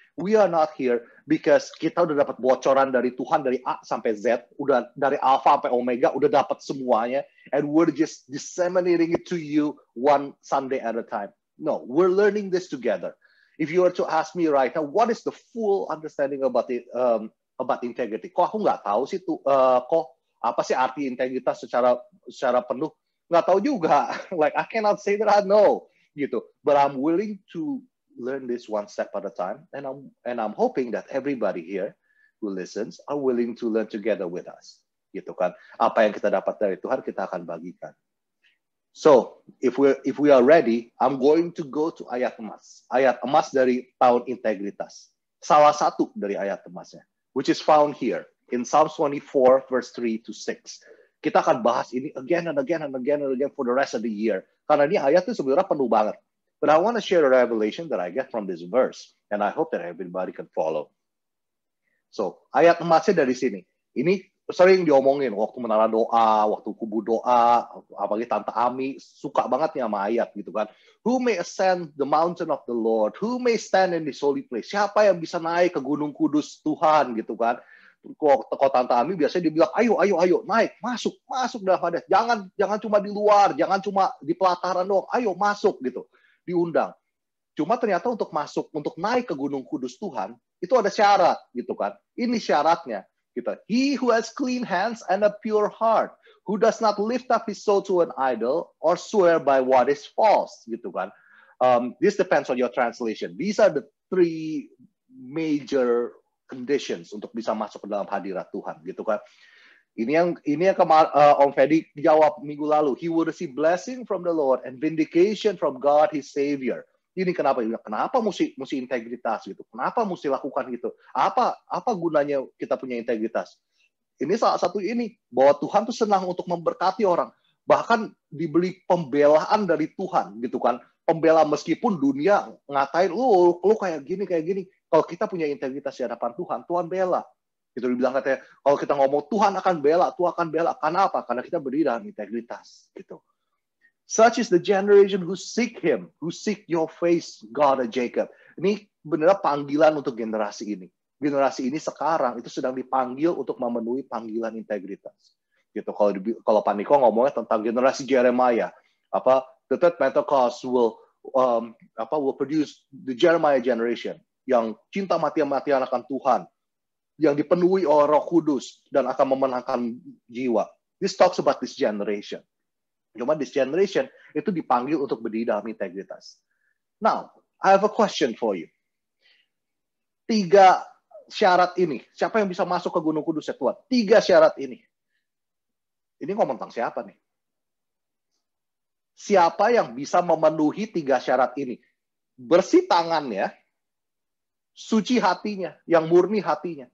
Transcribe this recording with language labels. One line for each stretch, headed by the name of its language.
English: We are not here because
Indonesian: kita udah dapat bocoran dari Tuhan dari A sampai Z, udah dari Alpha sampai Omega, udah dapat semuanya,
English: and we're just disseminating it to you one Sunday at a time. No, we're learning this together. If you were to ask me right now, what is the full understanding about integrity?
Indonesian: Kok aku nggak tahu sih kok apa sih arti integritas secara penuh? Nggak tahu juga.
English: Like I cannot say that I know. Gitu. But I'm willing to learn this one step at a time, and I'm hoping that everybody here who listens are willing to learn together with us.
Indonesian: Gitu kan? Apa yang kita dapat dari Tuhan kita akan bagikan.
English: So, if we are ready, I'm going to go to
Indonesian: ayat emas. Ayat emas dari tahun integritas. Salah satu dari ayat emasnya,
English: which is found here in Psalm 24 verse 3 to 6.
Indonesian: Kita akan bahas ini
English: again and again and again
Indonesian: and again for the rest of the year. Karena ini ayat itu sebenarnya penuh banget.
English: But I want to share a revelation that I get from this verse. And I hope that everybody can follow.
Indonesian: So, ayat emasnya dari sini. Ini sering diomongin waktu menara doa, waktu kubu doa, apalagi Tante Ami suka banget nih sama ayat gitu kan.
English: Who may ascend the mountain of the Lord? Who may stand in this holy place?
Indonesian: Siapa yang bisa naik ke Gunung Kudus Tuhan gitu kan. Kok Tante Ami biasanya dibilang, ayo, naik, masuk dalam hades. Jangan cuma di luar, jangan cuma di pelataran doang, ayo masuk gitu. Diundang. Cuma ternyata untuk naik ke Gunung Kudus Tuhan, itu ada syarat gitu kan. Ini syaratnya. Gitu.
English: He who has clean hands and a pure heart, who does not lift up his soul to an idol or swear by what is false, gitu kan. This depends on your translation. These are the three major conditions
Indonesian: untuk bisa masuk ke dalam hadirat Tuhan, gitu kan. Ini yang Om Fedi jawab minggu lalu.
English: He will receive blessing from the Lord and vindication from God his Savior.
Indonesian: Ini kenapa mesti integritas gitu? Kenapa mesti lakukan gitu? Apa gunanya kita punya integritas? Ini salah satu ini bahwa Tuhan tuh senang untuk memberkati orang. Bahkan dibeli pembelaan dari Tuhan gitu kan. Pembela meskipun dunia ngatain lu kayak gini. Kalau kita punya integritas di hadapan Tuhan bela. Itu dibilang katanya, kalau kita ngomong Tuhan akan bela. Karena apa? Karena kita berdiri dalam integritas gitu.
English: Such is the generation who seek him, who seek your face, God of Jacob.
Indonesian: Ini benar panggilan untuk generasi ini. Generasi ini sekarang itu sedang dipanggil untuk memenuhi panggilan integritas. Gitu. Kalau Pak Niko ngomongnya tentang generasi Jeremiah,
English: the third Pentecost will produce the Jeremiah generation
Indonesian: yang cinta mati-matian akan Tuhan, yang dipenuhi oleh Roh Kudus dan akan memenangkan jiwa.
English: This talks about this generation.
Indonesian: Cuma
English: this generation
Indonesian: itu dipanggil untuk berdiri dalam integritas.
English: Now, I have a question for you.
Indonesian: 3 syarat ini, siapa yang bisa masuk ke Gunung Kudus ya Tuhan? 3 syarat ini. Ini ngomong tentang siapa nih? Siapa yang bisa memenuhi 3 syarat ini? Bersih tangannya, suci hatinya, yang murni hatinya.